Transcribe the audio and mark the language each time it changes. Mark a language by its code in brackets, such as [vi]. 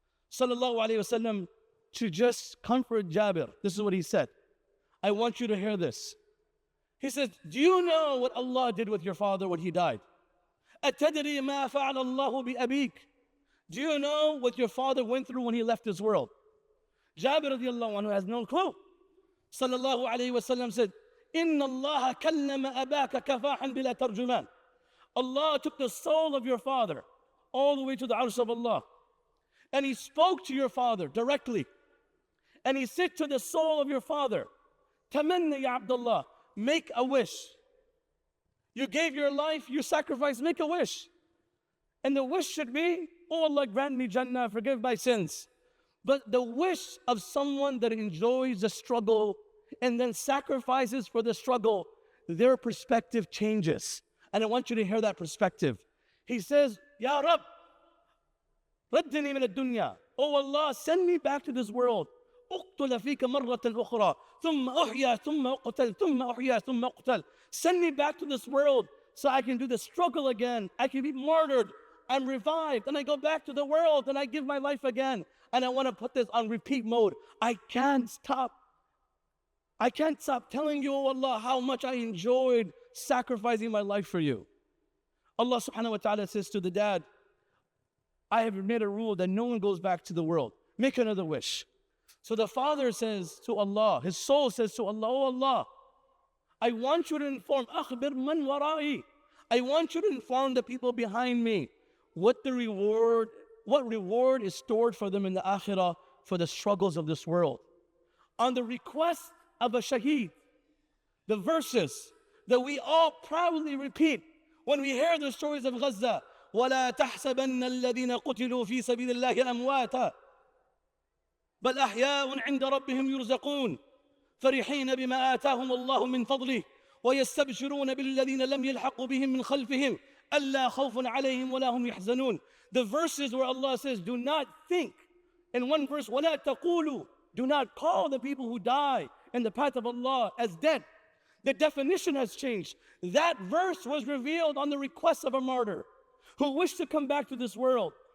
[en] Sallallahu alayhi wasallam, to just comfort Jabir. This is what he said. I want you to hear this. He says, do you know what Allah did with your father when he died? [ar] أَتَدْرِي مَا فَعَلَ اللَّهُ بِأَبِيكَ. [en] Do you know what your father went through when he left this world? Jabir radiallahu anhu has no clue. Sallallahu alayhi wasallam said, [ar] إِنَّ اللَّهَ كَلَّمَ أَبَاكَ كَفَاحًا بِلَا تَرْجُمَانٍ. [en] Allah took the soul of your father all the way to the arsh of Allah. And he spoke to your father directly. And he said to the soul of your father, [ar] Tamanna ya Abdullah, [en] make a wish. You gave your life, you sacrificed, make a wish. And the wish should be, oh Allah, grant me Jannah, forgive my sins. But the wish of someone that enjoys the struggle and then sacrifices for the struggle, their perspective changes. And I want you to hear that perspective. He says, [ar] Ya Rab, raddini min ad-dunya. [en] Oh Allah, send me back to this world. [ar] اقتل فيك مرة أخرى ثم أحيا ثم أقتل ثم أحيا ثم أقتل. [en] Send me back to this world so I can do the struggle again. I can be martyred. I'm revived. And I go back to the world and I give my life again. And I want to put this on repeat mode. I can't stop telling you, oh Allah, how much I enjoyed sacrificing my life for you. Allah subhanahu wa ta'ala says to the dad, I have made a rule that no one goes back to the world. Make another wish. So the father says to Allah, his soul says to Allah, oh Allah, I want you to inform, [ar] أخبر من ورائي. [en] I want you to inform the people behind me what reward is stored for them in the akhirah for the struggles of this world. On the request of a shaheed, the verses that we all proudly repeat when we hear the stories of Gaza, [ar] وَلَا تَحْسَبَنَّ الَّذِينَ قُتِلُوا فِي سَبِيلِ اللَّهِ أَمْوَاتًا بل أحياء عند ربهم يرزقون فرحين بما آتاهم الله من فضله ويستبشرون بالذين لم يلحقوا بهم من خلفهم ألا خوف عليهم ولا هم يحزنون. [en] The verses where Allah says, do not think. In one verse, [ar] ولا تقولوا, [en] do not call the people who die in the path of Allah as dead. The definition has changed. That verse was revealed on the request of a martyr who wished to come back to this world.